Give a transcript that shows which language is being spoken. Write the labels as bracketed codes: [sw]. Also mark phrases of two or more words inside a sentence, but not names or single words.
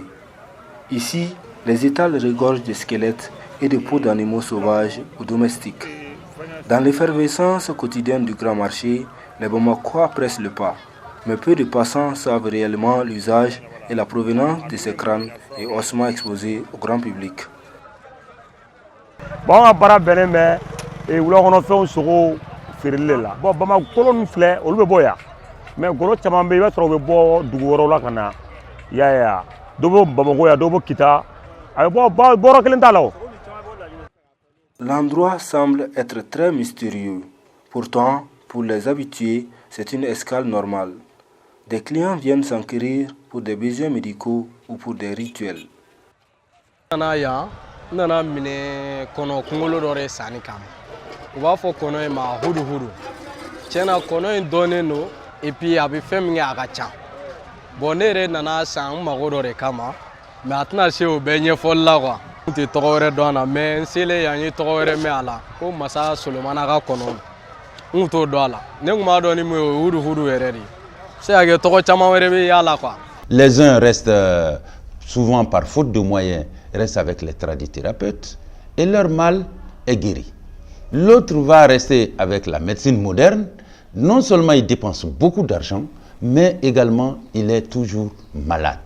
[fr] Ici, les étals regorgent de squelettes et de peaux d'animaux sauvages ou domestiques. Dans l'effervescence quotidienne du grand marché, les Bamakois pressent le pas, mais peu de passants savent réellement l'usage et la provenance de ces crânes et ossements exposés au grand public. Bon, [bm] bara bɛnnen bɛ wula kɔnɔfɛnw sogo feereli la. Bon, Bamako kolon filɛ olu bɛ bɔ yan, mais golo caman bɛ i b'a sɔrɔ u bɛ bɔ dugu wɛrɛw la ka na. I y'a ye wa? Dɔw bɛ Bamako yan, dɔw bɛ Kita. A bɛ bɔ bɔrɔ kelen t'a la o. [fr] L'endroit semble être très mystérieux. Pourtant, pour les habitués, c'est une escale normale. Des clients viennent s'enquérir pour des besoins médicaux ou pour des rituels. [bm] Nana minɛ kɔnɔ kunkolo dɔ de sanni kama u b'a fɔ kɔnɔ in ma hudu tiɲɛna kɔnɔ in dɔnnen don [fr] et puis [bm] a bɛ fɛn min kɛ a ka ca bon ne yɛrɛ nana san n mago dɔ de kama mais a tɛna se o bɛɛ ɲɛfɔli la quoi n tɛ tɔgɔ wɛrɛ dɔn a la mais n selen yan n ye tɔgɔ wɛrɛ mɛn a la ko masa solomana ka kɔnɔ n t'o dɔn a la ne tun b'a dɔn ni mun ye o ye hudu yɛrɛ de ye se ka kɛ tɔgɔ caman wɛrɛ bɛ y'a la quoi. [fr] Les uns restent souvent par faute de moyens restent avec les tradithérapeutes et leur mal est guéri. L'autre va rester avec la médecine moderne. Non seulement il dépense beaucoup d'argent, mais également il est toujours malade.